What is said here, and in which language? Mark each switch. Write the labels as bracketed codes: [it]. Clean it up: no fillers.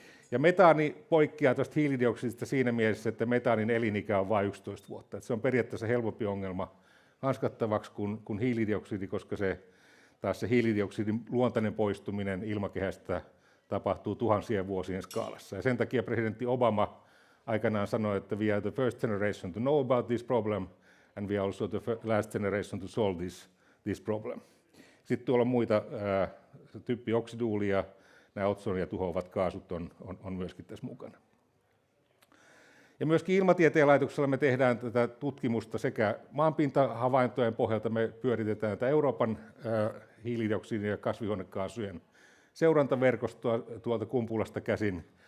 [fi] Ja metaani poikkeaa tuosta hiilidioksidista siinä mielessä, että metaanin elinikä on vain 11 vuotta. Että se on periaatteessa helpompi ongelma hanskattavaksi kuin hiilidioksidi, koska taas se hiilidioksidin luontainen poistuminen ilmakehästä tapahtuu tuhansien vuosien skaalassa. Ja sen takia presidentti Obama aikanaan sanoi, että [en] we are the first generation to know about this problem [fi] and we are also the last generation to solve this problem. Sitten tuolla on muita typpioksiduulia ja nämä otsonia tuhoavat kaasut on myöskin tässä mukana. Ja myöskin Ilmatieteen laitoksella me tehdään tätä tutkimusta sekä maanpintahavaintojen pohjalta, me pyöritetään tätä Euroopan hiilidioksidin ja kasvihuonekaasujen seurantaverkostoa tuolta Kumpulasta käsin.